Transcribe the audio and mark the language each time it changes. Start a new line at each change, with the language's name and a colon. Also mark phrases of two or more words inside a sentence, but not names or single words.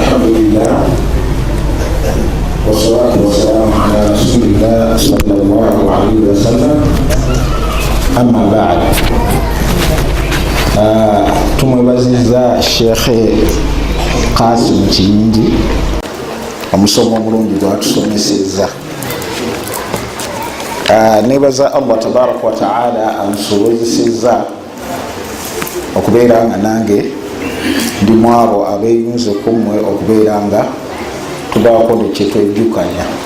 Arabic: لله والصلاة والسلام على رسول الله صلى الله عليه وسلم. أما بعد
Ganda: tumwebaziza Sheikh Qasim Kiyingi omusomo omulungi gwatusomeseza. Nebaza Allah
Arabic: تبارك وتعالى
Ganda: ansobozeseza okubeera nga nange ndi mwabo abeyunze kumwe okubeera nga tubaako nekyetwejjukanya.